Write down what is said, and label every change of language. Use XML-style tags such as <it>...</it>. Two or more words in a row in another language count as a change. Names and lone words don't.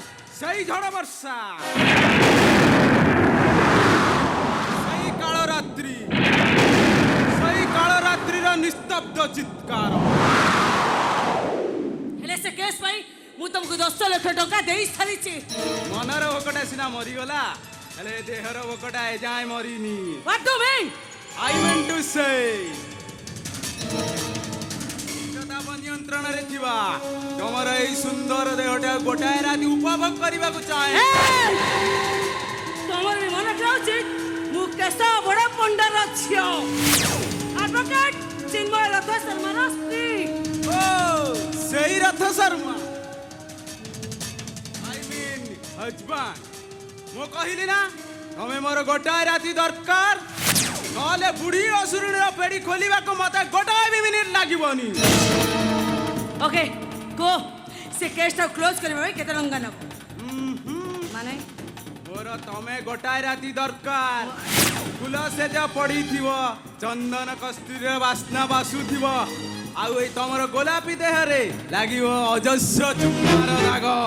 <or>ସେଇ ଝଡ଼ ବର୍ଷା ସେଇ କାଳରାତ୍ରି ସେଇ କାଳରାତ୍ରିର ନିସ୍ତବ୍ଧ ଚିତ୍କାର। ହେଲେ ସେ କେସ୍ ପାଇଁ ମୁଁ ତମକୁ 10 ଲକ୍ଷ ଟଙ୍କା ଦେଇ ସାରିଛି ମନର ଭୋକଟା ସିନା ମରିଗଲା ହେଲେ ଦେହର ଭୋକଟା ଏଯାଏଁ ମରିନି।</or> <en>What do you mean? I meant to say</en> <or>ତାପ ନିୟନ୍ତ୍ରଣରେ ଥିବା ତମର ଏଇ ସୁନ୍ଦର ଦେହଟା ଗୋଟାଏ ରାତି ଉପଭୋଗ କରିବାକୁ ଚାହେଁ। ତମର ବି ମନେ ରହୁଛି ମୁଁ କେଶ ବଡ଼ ପଣ୍ଡାର ଝିଅ ଆଡଭୋକେଟ ଚିନ୍ମୟ ରଥ ଶର୍ମାର ସ୍ତ୍ରୀ। ଓ ସେଇ ରଥ ଶର୍ମା</or> <en>I mean husband।</en> <or>ମୁଁ କହିଲି ନା ତମେ ମୋର ଗୋଟାଏ ରାତି ଦରକାର ନହେଲେ ବୁଢ଼ୀ ଅସୁରୁଣୀର ପେଡ଼ି ଖୋଲିବାକୁ ମତେ ଗୋଟାଏ ବି ମିନିଟ୍ ଲାଗିବନି। ଓକେ ଗୋ ସେ କେସଟା କ୍ଲୋଜ୍ କରିବା ପାଇଁ କେତେ ଟଙ୍କା ନେବ ମାନେ ମୋର ତମେ ଗୋଟାଏ ରାତି ଦରକାର ଫୁଲ ସେଜ ପଡ଼ିଥିବ ଚନ୍ଦନ କସ୍ତୁରୀର ବାସ୍ନା ବାସୁଥିବ ଆଉ ଏଇ ତମର ଗୋଲାପୀ ଦେହରେ ଲାଗିବ ଅଜସ୍ର ଚୁମ୍ବାର ଦାଗ।</or>